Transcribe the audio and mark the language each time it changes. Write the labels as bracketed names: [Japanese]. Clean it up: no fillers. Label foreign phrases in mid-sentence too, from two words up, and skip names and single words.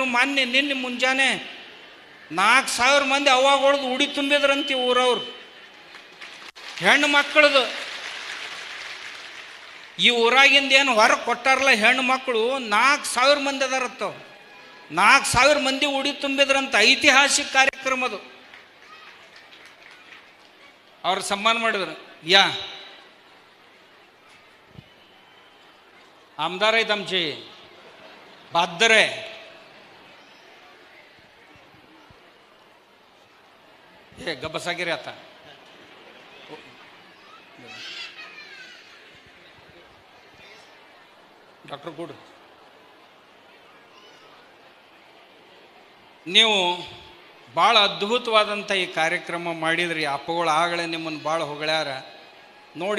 [Kannada] ನಿನ್ನೆ ಮುಂಜಾನೆ 4,000 ಮಂದಿ ಅವಾಗೊಳ್ದು ಉಡಿ ತುಂಬಿದ್ರಂತೆ ಊರವ್ರು, ಹೆಣ್ಣು ಮಕ್ಕಳದು. ಈ ಊರಾಗಿಂದ ಏನು ಹೊರಗೆ ಕೊಟ್ಟಾರಲ್ಲ ಹೆಣ್ಣು ಮಕ್ಕಳು 4,000 ಮಂದಿ ಅದಾರತ್ತವ. 4,000 ಮಂದಿ ಉಡಿ ತುಂಬಿದ್ರಂತ. ಐತಿಹಾಸಿಕ ಕಾರ್ಯಕ್ರಮ ಅದು. ಅವ್ರು ಸನ್ಮಾನ ಮಾಡಿದ್ರು. [Marathi] आमदार आहेत आमचे बहादर आहे. हे गबसागिरी आता [Kannada] ಡಾಕ್ಟರ್ ಗುಡ್, ನೀವು ಭಾಳ ಅದ್ಭುತವಾದಂಥ ಈ ಕಾರ್ಯಕ್ರಮ ಮಾಡಿದ್ರಿ. ಅಪ್ಪಗಳು ಆಗಲೇ ನಿಮ್ಮನ್ನು ಭಾಳ ಹೊಗಳ್ಯಾರ ನೋಡಿ.